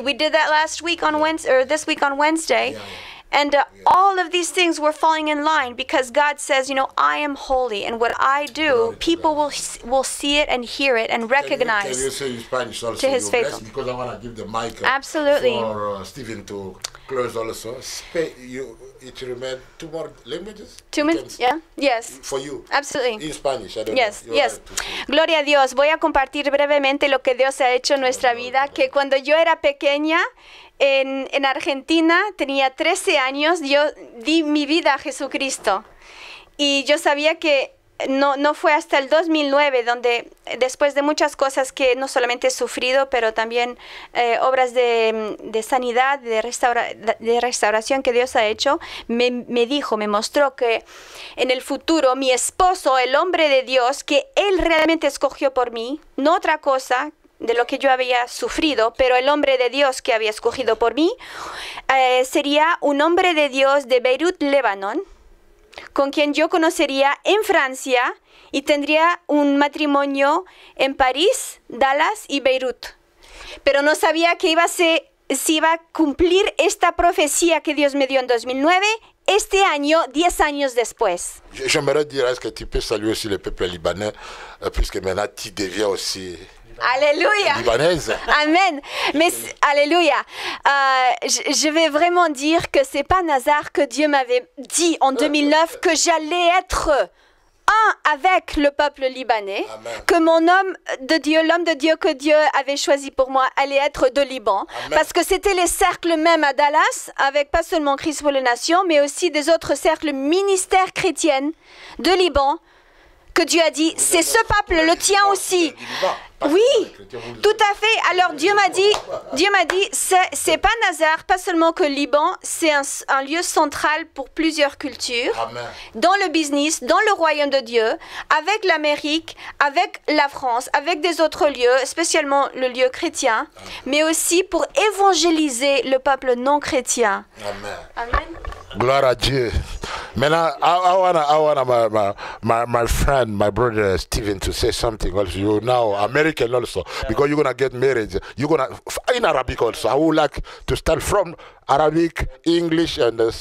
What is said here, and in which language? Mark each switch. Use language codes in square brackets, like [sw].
[en] We did that last week on Wednesday, or this week on Wednesday. And all of these things were falling in line because God says, you know, I am holy, and what I do, people will see it and hear it and recognize. Can you say in Spanish also? To his faithful. Because I want to give the mic Absolutely. for Stephen to close also. It remains 2 more languages? 2 minutes? Yeah? Yes. For you. Absolutely. In Spanish, I don't Yes, know. yes. [es] Gloria a Dios. Voy a compartir brevemente lo que Dios ha hecho en nuestra vida, que cuando yo era pequeña, en Argentina, tenía 13 años, yo di mi vida a Jesucristo. Y yo sabía que no fue hasta el 2009 donde, después de muchas cosas que no solamente he sufrido, pero también obras de sanidad, de restauración que Dios ha hecho, me mostró que en el futuro mi esposo, el hombre de Dios, que Él realmente escogió por mí, no otra cosa de lo que yo había sufrido, pero el hombre de Dios que había escogido por mí, sería un hombre de Dios de Beirut, Líbano, con quien yo conocería en Francia y tendría un matrimonio en París, Dallas y Beirut. Pero no sabía que si iba a cumplir esta profecía que Dios me dio en 2009, este año, 10 años después. [fr] J'aimerais dire, est-ce que tu peux saluer aussi le peuple libanais, puisque maintenant tu deviens aussi... Alléluia. Libanaise. Amen. Mais alléluia. Je vais vraiment dire que c'est pas un hasard que Dieu m'avait dit en 2009 que j'allais être avec le peuple libanais. Amen. Que mon homme de Dieu, l'homme de Dieu que Dieu avait choisi pour moi, allait être de Liban. Amen. Parce que c'était les cercles même à Dallas, avec pas seulement Christ pour les nations, mais aussi des autres cercles ministères chrétiennes de Liban, que Dieu a dit, c'est ce peuple, le tien aussi. Oui, tout à fait. Alors Dieu m'a dit, c'est pas un hasard, pas seulement que le Liban, c'est un lieu central pour plusieurs cultures, Amen. dans le business, dans le royaume de Dieu, avec l'Amérique, avec la France, avec des autres lieux, spécialement le lieu chrétien, mais aussi pour évangéliser le peuple non chrétien. Amen. Amen. Gloire à Dieu. [en] Maintenant, I want my friend, my brother Stephen, to say something also. You now American also, because you're gonna get married. You're gonna in Arabic also. I would like to start from Arabic, English, and